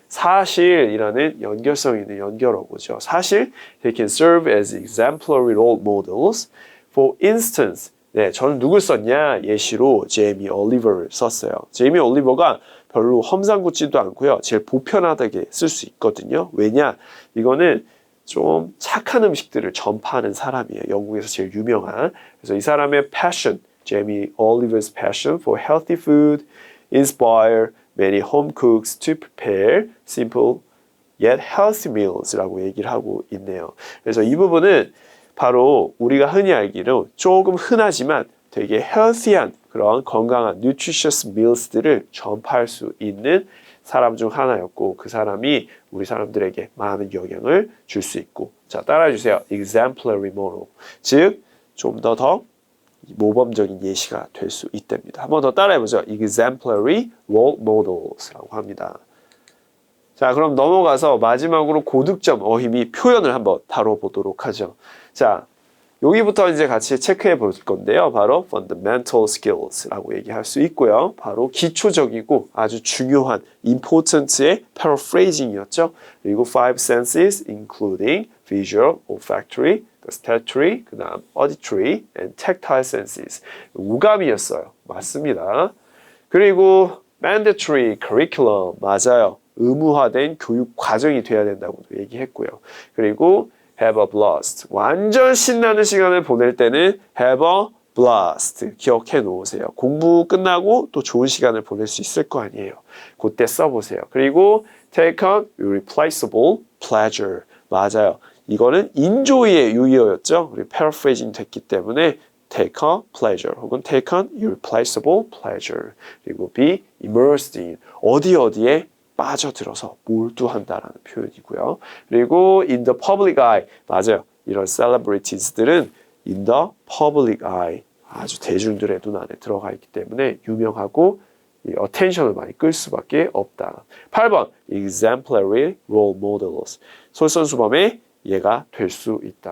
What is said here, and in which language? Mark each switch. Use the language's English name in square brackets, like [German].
[Korean] 사실이라는 연결성 있는 연결어고죠. 사실, [English] they can serve as exemplary role models. For instance, [Korean] 네, 저는 누굴 썼냐? 예시로 제이미 올리버를 썼어요. 제이미 올리버가 별로 험상궂지도 않고요. 제일 보편하게 쓸 수 있거든요. 왜냐? 이거는 좀 착한 음식들을 전파하는 사람이에요. 영국에서 제일 유명한. 그래서 이 사람의 [English] passion, Jamie Oliver's passion for healthy food inspire many home cooks to prepare simple yet healthy meals [Korean] 라고 얘기를 하고 있네요. 그래서 이 부분은 바로 우리가 흔히 알기로 조금 흔하지만 되게 healthy한 그런 건강한 nutritious meals들을 전파할 수 있는 사람 중 하나였고 그 사람이 우리 사람들에게 많은 영향을 줄 수 있고 자 따라해주세요. exemplary model 즉 좀 더 모범적인 예시가 될 수 있답니다. 한 번 더 따라해보죠. [English] exemplary role models [Korean] 라고 합니다. 자, 그럼 넘어가서 마지막으로 고득점 어휘미 표현을 한번 다뤄보도록 하죠. 자, 여기부터 이제 같이 체크해 볼 건데요. 바로 fundamental skills라고 얘기할 수 있고요. 바로 기초적이고 아주 중요한 important의 paraphrasing이었죠. [English] 그리고 five senses including visual, olfactory, gustatory, [Korean] 그 다음 [English] auditory and tactile senses. [Korean] 우감이었어요. 맞습니다. 그리고 [English] mandatory curriculum, [Korean] 맞아요. 의무화된 교육 과정이 돼야 된다고도 얘기했고요. 그리고 [English] have a blast, [Korean] 완전 신나는 시간을 보낼 때는 have a blast, 기억해 놓으세요. 공부 끝나고 또 좋은 시간을 보낼 수 있을 거 아니에요. 그때 써보세요. 그리고 [English] take on irreplaceable pleasure, [Korean] 맞아요. 이거는 enjoy의 유의어였죠. 우리 paraphrasing 됐기 때문에 [English] take a pleasure [Korean] 혹은 [English] take on irreplaceable pleasure [Korean] 그리고 [English] be immersed in [Korean] 어디에 빠져들어서 몰두한다라는 표현이고요. 그리고 [English] in the public eye [Korean] 맞아요. 이런 celebrities들은 [English] in the public eye [Korean] 아주 대중들의 눈 안에 들어가 있기 때문에 유명하고 attention을 많이 끌 수밖에 없다. 8번 [English] exemplary role models [Korean] 솔선수범의 예가 될 수 있다.